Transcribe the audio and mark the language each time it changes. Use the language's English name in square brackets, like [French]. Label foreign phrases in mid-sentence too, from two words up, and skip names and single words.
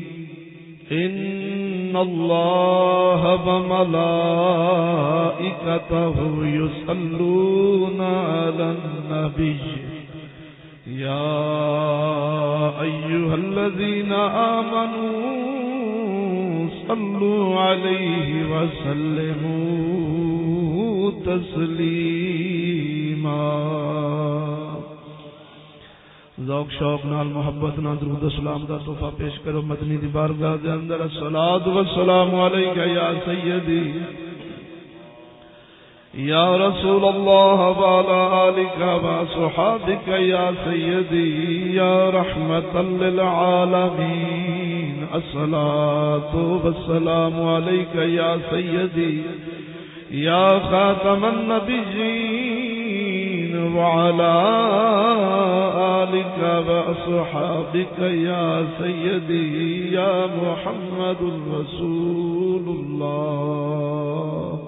[Arabic] إن الله وملائكته يصلون على النبي يا أيها الذين آمنوا صلوا عليه وسلموا تسلیما. [Punjabi] ذوق شوق نال محبت نال درود و سلام دا تحفہ پیش کرو مدنی دی بارگاہ دے اندر. [Arabic] الصلاۃ والسلام علیک یا سیدی یا رسول اللہ وعلی آلک وصحابک یا سیدی یا رحمت للعالمین. الصلاۃ والسلام علیک یا سیدی یا خاتم النبیین وعلی آلک واصحابک یا سیدی یا محمد رسول اللہ.